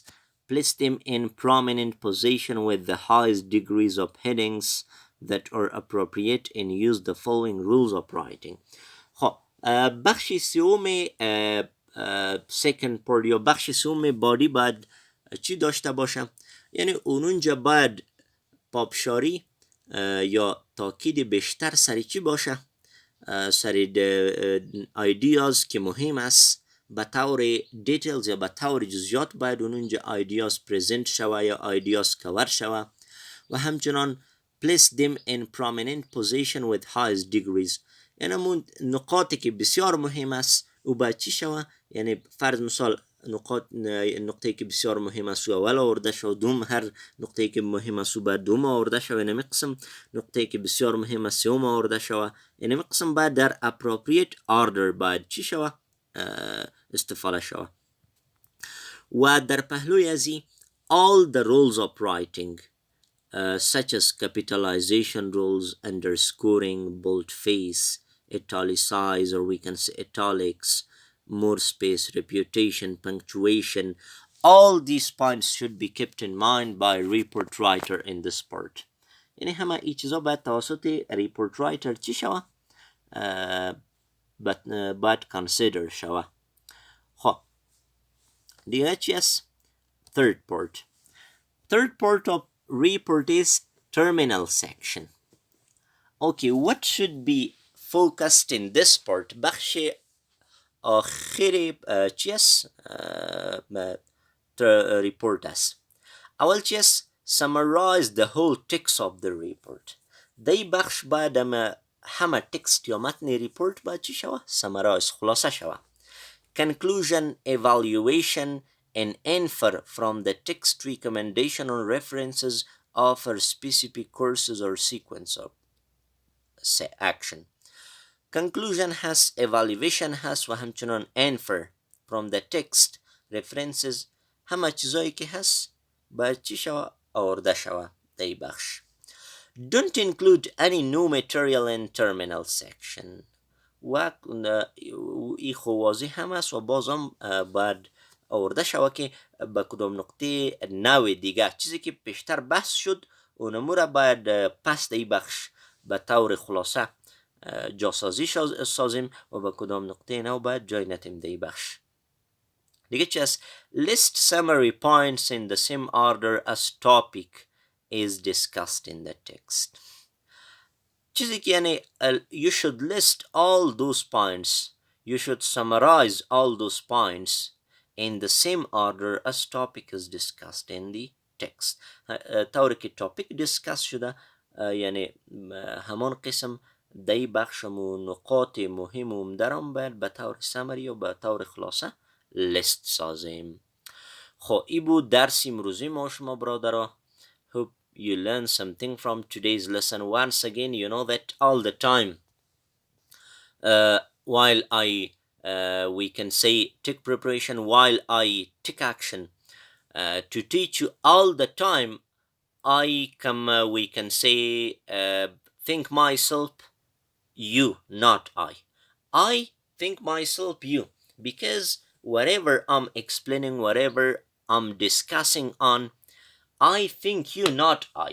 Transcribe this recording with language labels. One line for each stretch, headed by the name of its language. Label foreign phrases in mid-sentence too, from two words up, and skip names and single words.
English: Place them in prominent position with the highest degrees of headings that are appropriate, and use the following rules of writing.
Persian: خب بخش سوم
English: second part
Persian: یا بخش سوم بادی باید چی داشته باشه؟ یعنی اونجا باید پابشاری یا تاکید بیشتر سر چی باشه؟ سر ایدیاز که مهم است به طور دیتیلز یا به طور جزئیات باید اونجا ایدیاز پریزنت شوه یا ایدیاز کور شوه و همچنان
English: place them in prominent position with highest degrees.
Persian: یعنی همون نقاطی که بسیار مهم است او باید چی شوه؟ یعنی فرض مثال نقطه که بسیار مهم است اول آورده شو، دوم هر نقطه که مهم است بعد دوم آورده شو، یعنی قسم نقطه که بسیار مهم است سوم آورده شو، یعنی قسم بعد در
English: appropriate order
Persian: باید چی شو استفاده شو. و در پهلوی ازی
English: all the rules of writing such as capitalization rules, underscoring, boldface, italicize, or we can say italics, more space, reputation, punctuation, all these points should be kept in mind by report writer in this part.
Persian: یعنی همه این چیزا باید توسط
English: report writer
Persian: چی شوه؟ باید consider شوه. خب دیگه چی است؟
English: third part of report is terminal section. Okay, what should be focused in this part?
Persian: بخش آخر چی است؟ report است. اول چی است؟
English: summarize the whole text of the report.
Persian: دی بخش باید همه تکست یا متن ریپورت باید چی شوه؟ summarize خلاصه شوه.
English: Conclusion, evaluation, and infer from the text recommendation or references offer specific courses or sequence of action. Conclusion has, evaluation has
Persian: و همچنان
English: infer from the text references
Persian: همه چیزایی که هست باید چی شوه؟ آورده شوه دی بخش.
English: Don't include any new material in terminal section.
Persian: و ای خو واضح هم است و بازم باید آورده شوه که به کدام نقطه نوع دیگه چیزی که پیشتر بحث شد اونمو را باید پس دی بخش به طور خلاصه جاسازی سازیم و به کدام نقطه نو باید جای نتیم دی بخش. دیگه چی است؟
English: List summary points in the same order as topic is discussed in the text.
Persian: چیزی که یعنی
English: you should list all those points, you should summarize all those points in the same order as topic is discussed in the text.
Persian: طوری که
English: topic discuss
Persian: شده یعنی همان قسم دی بخشم و نقاط مهم و مدرم باید به طور سمری و به طور خلاصه لیست سازیم. خب ای بود درس امروزی ما شما برادرها.
English: Hope you learn something from today's lesson. Once again, you know that all the time while I we can say take preparation, while I take action to teach you all the time, I come we can say think myself you, not I think myself you, because whatever I'm explaining, whatever I'm discussing on, I think you, not I.